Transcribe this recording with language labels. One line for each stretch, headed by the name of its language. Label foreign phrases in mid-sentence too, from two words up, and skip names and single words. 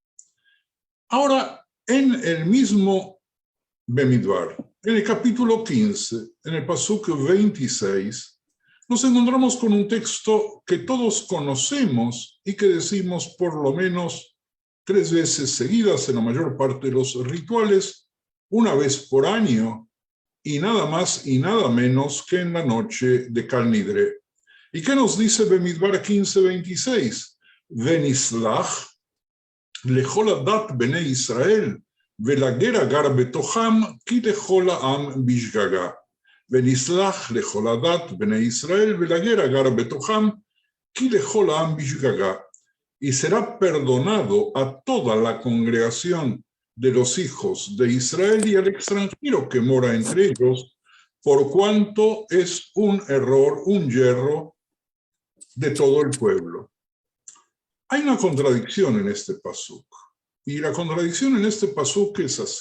Spanish: Ahora, en el mismo Bemidbar, en el capítulo 15, en el pasuk 26, nos encontramos con un texto que todos conocemos y que decimos por lo menos 3 veces seguidas en la mayor parte de los rituales, una vez por año, y nada más y nada menos que en la noche de Kal Nidre. ¿Y qué nos dice Bemidbar 15:26?
Hebrew: ונסלח לכל העדת בני ישראל ולגר הגר בתוכם כי לכל העם בשגגה. ונסלח לכל העדת בני ישראל ולגר הגר בתוכם כי לכל העם בשגגה.
Spanish: Y será perdonado a toda la congregación de los hijos de Israel y al extranjero que mora entre ellos, por cuanto es un error, un yerro de todo el pueblo. Hay una contradicción en este pasuk, y la contradicción en este pasuk es así.